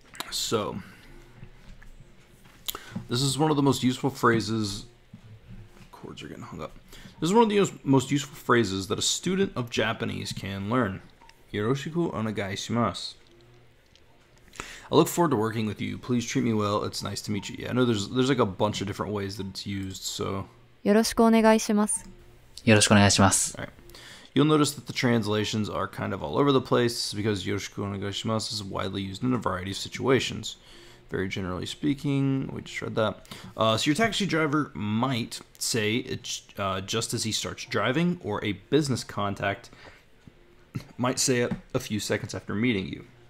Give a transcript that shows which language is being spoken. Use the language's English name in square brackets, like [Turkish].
[English] So, this is one of the most useful phrases. Chords are getting hung up. This is one of the most useful phrases that a student of Japanese can learn. [Japanese] Yoroshiku onegai shimasu. [English] I look forward to working with you. Please treat me well. It's nice to meet you. Yeah, I know there's like a bunch of different ways that it's used, so. [Japanese] よろしくお願いします。よろしくお願いします。 [English] All right. You'll notice that the translations are kind of all over the place because [Japanese] yoroshiku onegai shimasu [English] is widely used in a variety of situations. Very generally speaking, we just read that. So your taxi driver might say it just as he starts driving, or a business contact might say it a few seconds after meeting you.